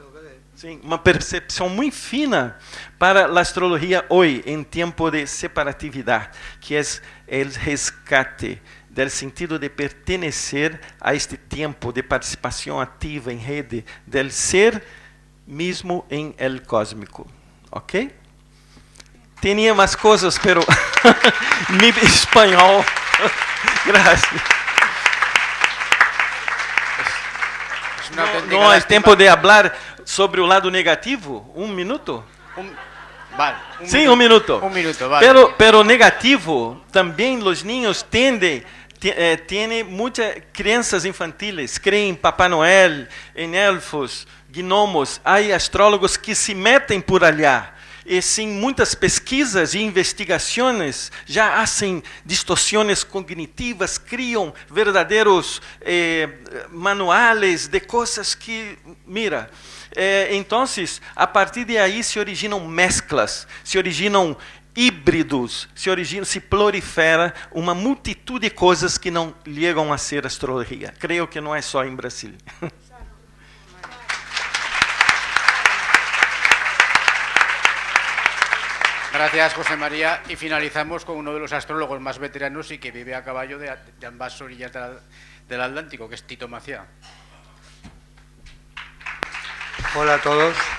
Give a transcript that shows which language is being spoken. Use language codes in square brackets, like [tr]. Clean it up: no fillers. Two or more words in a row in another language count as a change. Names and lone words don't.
[pt] Sim, uma percepção muito fina para a astrologia hoje, em tempo de separatividade, que é o resgate do sentido de pertencer a este tempo de participação ativa em rede, [es] del ser [pt] mesmo em [es] el cósmico. [pt] Ok? Tinha mais coisas, [es] pero mi espanhol. Gracias. [pt] Não é tempo de falar sobre o lado negativo? Um minuto? Vale. Sim, um minuto. [es] Un minuto, vale. Pero negativo, [pt] também os niños tendem muitas crianças infantiles, creem em Papai Noel, em elfos, gnomos. Há astrólogos que se metem [es] por allá. [pt] E sim, muitas pesquisas e investigações já fazem distorções cognitivas, criam verdadeiros manuais de coisas que, mira, então, a partir de aí se originam mesclas, se originam híbridos, se prolifera uma multitud de coisas que não chegam a ser astrologia. Creio que não é só em Brasil. [es] Gracias, José María. Y finalizamos con uno de los astrólogos más veteranos y que vive a caballo de ambas orillas del Atlántico, que es Tito Maciá. Hola a todos.